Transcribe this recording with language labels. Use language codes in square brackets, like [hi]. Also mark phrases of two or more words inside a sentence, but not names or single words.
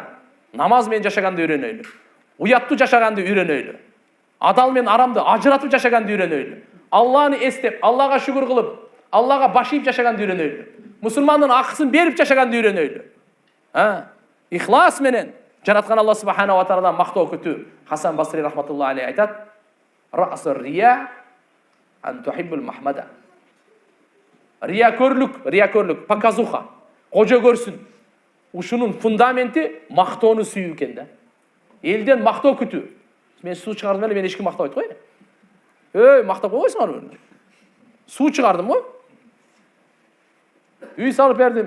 [ky] Намаз менен жашаганды үйрөнөйлү. Уяттуу жашаганды үйрөнөйлү. Адал менен арамды ажыратып жашаганды үйрөнөйлү. Алланы эстеп, Аллага шүгүр кылып, Аллага баш ийип жашаганды үйрөнөйлү. Мусулмандын акысын берип жашаганды үйрөнөйлү. Ихлас менен жараткан Алла [ar] سبحانه وتعالى [ky] мактоо күтүү. [ar] Хасан Басри رحمة الله عليه айтат: "رأس الرياء أن تحب المحمدة." [ky] Рияköрлүк, показуха, кожо көрсүн. Ушунун фундаменти мактоону сүйүү экен да. Элден мактоо күтүү. Мен суу чыгардым эле, мен эч ким мактабайт го. Мактап койсуңар. Суу чыгардым го. Үй салып бердим.